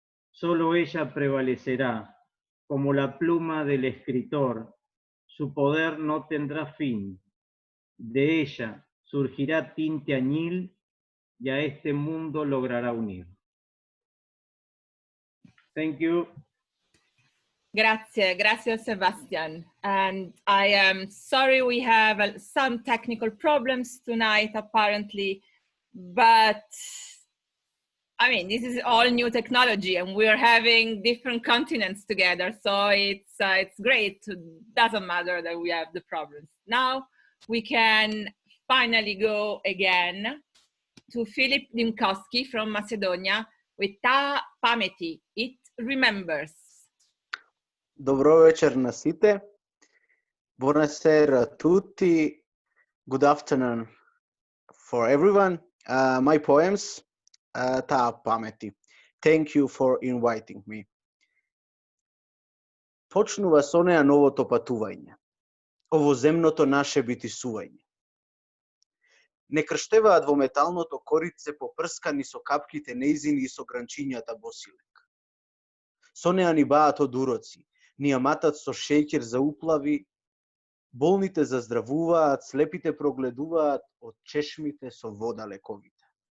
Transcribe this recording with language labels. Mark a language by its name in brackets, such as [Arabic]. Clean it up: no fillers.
[Spanish] Solo ella prevalecerá, como la pluma del escritor, su poder no tendrá fin. De ella surgirá tinte añil y a este mundo logrará unir. [English] Thank you. [Italian] Grazie, grazie Sebastian. [English] And I am sorry we have some technical problems tonight, apparently, but I mean, this is all new technology and we're having different continents together. So it's great. Doesn't matter that we have the problems. Now we can finally go again to Filip Dimkowski from Macedonia with Ta Pameti, It Remembers. [Macedonian] Dobro večer na site. [Italian] Buonasera a tutti. [English] Good afternoon for everyone. My poems, Ta Pameti. Thank you for inviting me. [Macedonian] Почнува со неа новото патување. Овоземното наше битисување. Не крштеваат во металното корице попрскани со капките неизини и со гранчињата босилек. Со неа ни баат од уроци, ни ја матат со шеќер за уплави, болните заздравуваат, слепите прогледуваат од чешмите со вода лековите.